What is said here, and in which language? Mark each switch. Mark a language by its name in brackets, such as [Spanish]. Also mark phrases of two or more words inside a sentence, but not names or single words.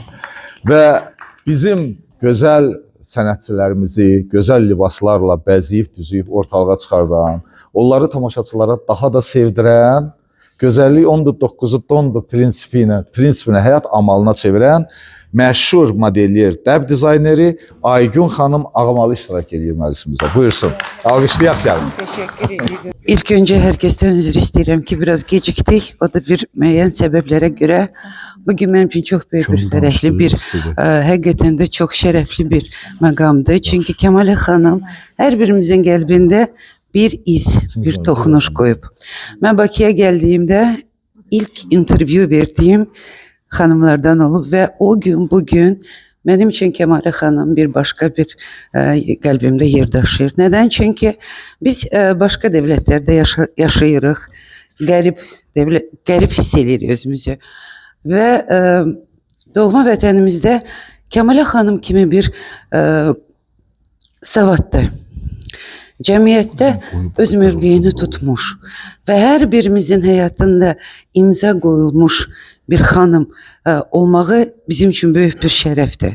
[Azerbaijani] Və bizim gözəl sənətçilərimizi gözəl libaslarla bəzəyib, düzüyüb ortalığa çıxardan, onları tamaşaçılara daha da sevdirən, gözəllik 10-9-u dondu prinsipinə, həyat amalına çevirən məşhur modelyer, dəb dizayneri Aygün xanım Ağamalı iştirak edir məclisimizdə. Buyursun, alqışlayaq gəlin. [Turkish] Teşekkür ederim. İlk önce herkesten özür isterim ki biraz geciktik. [Azerbaijani] O da bir müəyyən səbəblərə görə. [Turkish] Bugün benim için çok büyük bir fərəhli bir, [Azerbaijani] həqiqətən də çox şərəfli bir məqamdır. Çünkü Kəmalə xanım hər birimizin qəlbində bir iz, bir toxunuş qoyub. Mən Bakıya gəldiyimdə ilk intervyu verdiğim xanımlardan olub və o gün bugün [Turkish] benim için [Azerbaijani] Kəmalə xanım bir başka bir qəlbimdə yer daşıyır. Neden? Çünkü biz başka devletlərdə yaşayırıq, qərib hiss edirik özümüzü. Və doğma vətənimizdə Kəmalə xanım kimi bir savadlı, cəmiyyətdə öz mövqeyini tutmuş və hər birimizin həyatında imza qoyulmuş bir xanım olmağı bizim [Turkish] için büyük [Azerbaijani] bir şərəfdir.